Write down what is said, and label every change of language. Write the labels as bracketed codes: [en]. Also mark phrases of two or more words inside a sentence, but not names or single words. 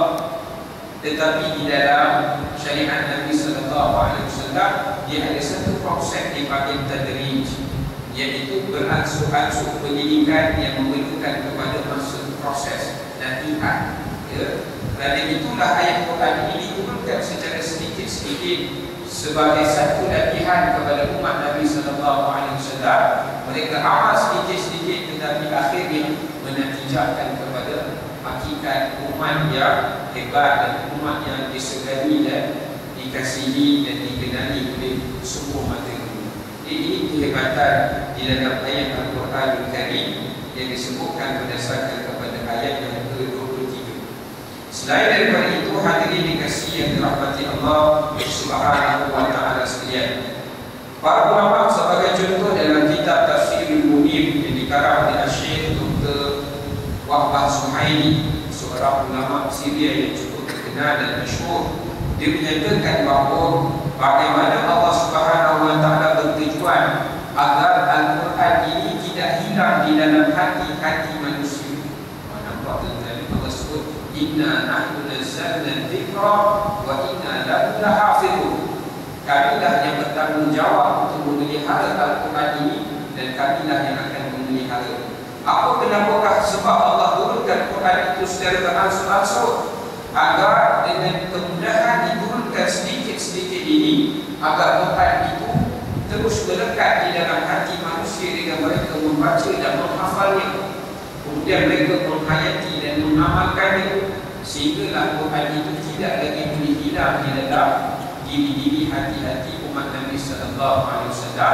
[ms] Tetapi di dalam syariat Nabi [ar] صلى الله عليه وسلم, [ms] dia ada satu konsep dipanggil tadrij, iaitu beransur-ansur pendidikan yang memerlukan kepada masa proses latihan. Ya, kerana itulah ayat Quran ini diturunkan secara sedikit-sedikit sebagai satu latihan kepada umat Nabi [ar] صلى الله عليه وسلم. [ms] Mereka amal sedikit-sedikit tetapi akhirnya menatijahkan kepada hakikat umat yang hebat dan umat yang disegani dan dikasihi dan dikenali oleh semua mata dunia. Ini kehebatan di dalam ayat Al-Quran Al-Karim yang disebutkan berdasarkan kepada ayat yang ke-23. Selain daripada itu, hadirin dikasihi yang dirahmati [ar] الله سبحانه وتعالى [ms] sekalian, para ulama sebagai contoh dalam kitab Tafsirul Munir yang dikarang oleh Syekh Dr. Wahbah Suhaimi, seorang ulama Syria yang cukup terkenal dan masyhur, dia menyatakan bahawa bagaimana [ar] الله سبحانه وتعالى [ms] bertujuan agar Al-Quran ini tidak hilang di dalam hati-hati manusia. Nampak tadi Allah sebut [ar] إنا نحن نزلنا الذكر وإنا له لحافظون. [ms] Kamilah yang bertanggungjawab untuk memelihara Al-Quran ini dan kamilah yang akan memelihara. Apa kenapakah? Sebab Allah turunkan Quran itu secara beransur-ansur agar dengan kemudahan diturunkan sedikit-sedikit ini, agar Quran itu terus melekat di dalam hati manusia dengan mereka membaca dan menghafalnya, kemudian mereka menghayati dan mengamalkannya, sehinggalah Quran itu tidak lagi boleh hilang di dalam diri-diri hati-hati umat Nabi [ar] صلى الله عليه وسلم.